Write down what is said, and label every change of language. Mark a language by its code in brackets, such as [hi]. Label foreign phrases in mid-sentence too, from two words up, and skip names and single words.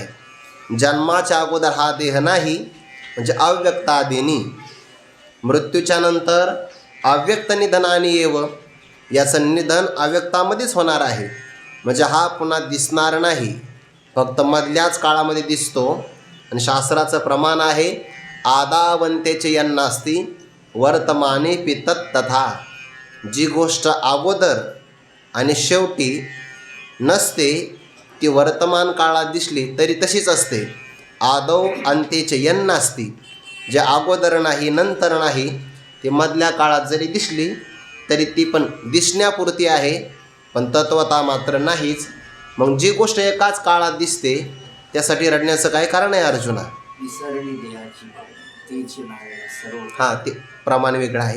[mr] जन्माच्या अगोदर हा देह नाही म्हणजे अव्यक्तादिनी, मृत्यूच्या नंतर अव्यक्त निधनाने येव, याचं निधन अव्यक्तामध्येच होणार आहे. म्हणजे हा पुन्हा दिसणार नाही, फक्त मधल्याच काळामध्ये दिसतो. आणि शास्त्राचं प्रमाण आहे [sa] आदावंतेचे यन्नास्ती वर्तमाने पितत तथा. [mr] जी गोष्ट अगोदर आणि शेवटी नसते ती वर्तमान काळात दिसली तरी तशीच असते. [sa] आदौ अंतेचे यन्नास्ती, [mr] जे अगोदर नाही नंतर नाही, ती मधल्या काळात जरी दिसली तरी ती पण दिसण्यापुरती आहे, पण तत्वता मात्र नाहीच. मग जी गोष्ट एकाच काळात दिसते त्यासाठी रडण्याचं काय कारण आहे अर्जुना? ते प्रमाण वेगळं आहे.